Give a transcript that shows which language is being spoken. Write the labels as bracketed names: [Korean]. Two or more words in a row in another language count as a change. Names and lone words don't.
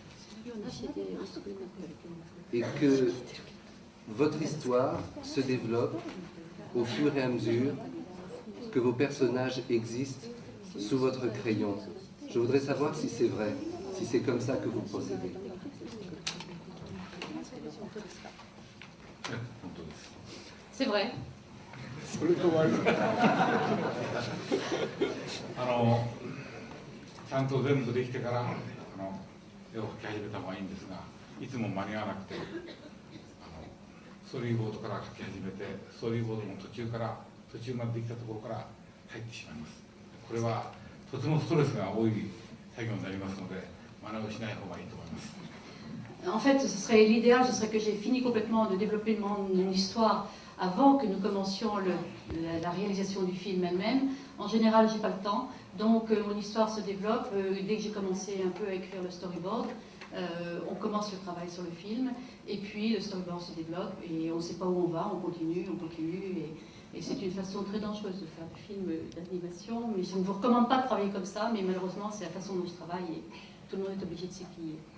[French] Et que votre histoire se développe au fur et à mesure que vos personnages existent sous votre crayon. Je voudrais savoir si c'est vrai, si c'est comme ça que vous procédez. [Japanese] 本当です。 [French] C'est vrai. [Japanese] それで終わり。ちゃんと全部できてから絵を描き始めた方がいいんですが、いつも間に合わなくてストーリーボードから描き始めて、ストーリーボードの途中までできたところから入ってしまいます。これはとてもストレスが多い作業になりますので、真似をしない方がいいと思います。 [French] En fait, ce serait l'idéal, ce serait que j'ai fini complètement de développer mon histoire avant que nous commencions la réalisation du film elle-même. En général, j'ai pas le temps, donc mon histoire se développe. Dès que j'ai commencé un peu à écrire le storyboard, on commence le travail sur le film, et puis le storyboard se développe, et on ne sait pas où on va, on continue, et c'est une façon très dangereuse de faire des films d'animation, mais je ne vous recommande pas de travailler comme ça, mais malheureusement, c'est la façon dont je travaille, et tout le monde est obligé de s'y plier.